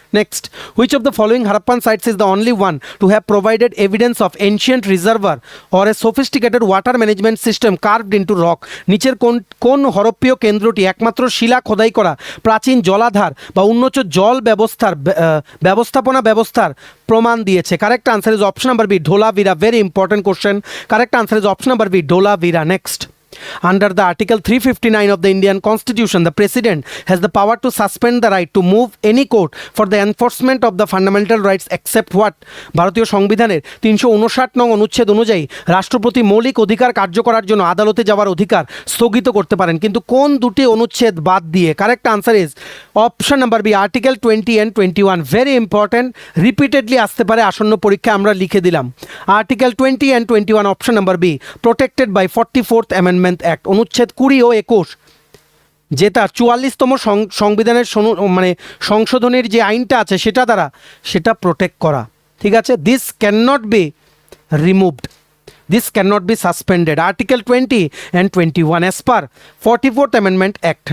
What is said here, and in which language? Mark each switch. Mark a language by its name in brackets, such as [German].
[English] Next, which of the following Harappan sites is the only one to have provided evidence of ancient reservoir or a sophisticated water management system carved into rock? [Bangla] নিচের কোন হরপ্পীয় কেন্দ্রটি একমাত্র শিলা খোদাই করা প্রাচীন জলাধার বা উন্নত জল ব্যবস্থাপনা ব্যবস্থার প্রমাণ দিয়েছে? [English] Correct answer is option number B, Dholavira. Very important question. Correct answer is option number B, Dholavira. Next, under the Article 359 of the Indian Constitution, the President has the power to suspend the right to move any court for the enforcement of the fundamental rights except what? [Bangla] ভারতীয় সংবিধানের 359 নং অনুচ্ছেদ অনুযায়ী রাষ্ট্রপতি মৌলিক অধিকার কার্য করার জন্য আদালতে যাওয়ার অধিকার স্থগিত করতে পারেন, কিন্তু কোন দুটি অনুচ্ছেদ বাদ দিয়ে? [English] Correct answer is option number B, article 20 and 21। Very important, repeatedly [Bangla] আসতে পারে আসন্ন পরীক্ষায়, আমরা লিখে দিলাম [English] Article 20 and 21, option number B, protected by 44th amendment act. [Bangla] অনুচ্ছেদ 20 ও 21 যে তার 44তম সংবিধানের সংশোধনের যে আইনটা আছে সেটা প্রোটেক্ট করা। ঠিক আছে, [English] This can not be removed, this cannot be suspended. Article 20 and 21 as per 44th Amendment Act.